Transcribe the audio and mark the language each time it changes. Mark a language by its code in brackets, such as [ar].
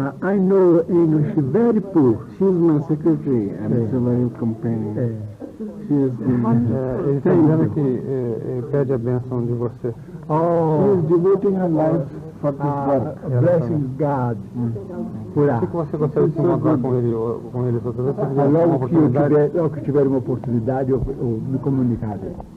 [en] I know English very poor. She's my secretary and it's a very companion. She has been... [pt] Ele está dizendo que pede a bênção de você. [en] She is devoting her life for this work. Blessing God. [pt] Por O que você gostaria de se encontrar com eles outra vez? Logo que tiver uma oportunidade, eu me comunicarei.